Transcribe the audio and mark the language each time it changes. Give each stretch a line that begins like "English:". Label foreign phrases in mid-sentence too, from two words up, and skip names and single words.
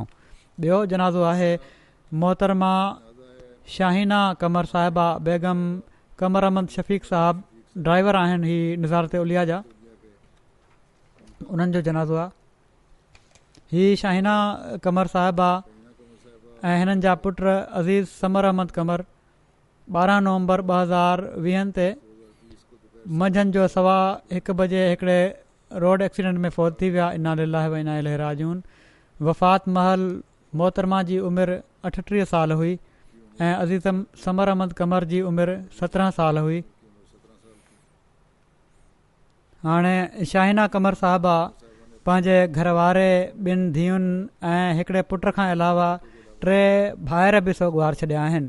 Sindhi: ॿियो जनाज़ो आहे मोहतरमा शाहीना कमर साहिबा बेगम कमर अहमद शफ़ीक़ साहब, ड्राइवर आहिनि ही निज़ारत उलिया जा, उन्हनि जो जनाज़ो आहे। ही शाहीना कमर साहिबा ऐं हिननि जा पुट अज़ीज़ समर अहमद कमर 12 नवंबर 2020 ते मंझंदि जो 1:15 बजे हिकिड़े रोड एक्सीडेंट में फ़ौत थी विया।
Arabic: إنا لله وإنا إليه راجعون.
Sindhi: वफ़ात महल मोहतरमा जी उमिरि 38 साल हुई ऐं अज़ीज़ समर अहमद कमर जी उमिरि 17 साल हुई। हाणे शाहीना कमर साहिबा पंहिंजे घरवारे, 2 धीउनि ऐं हिकिड़े पुट खां अलावा 3 भाइर बि सोगवार छॾिया आहिनि।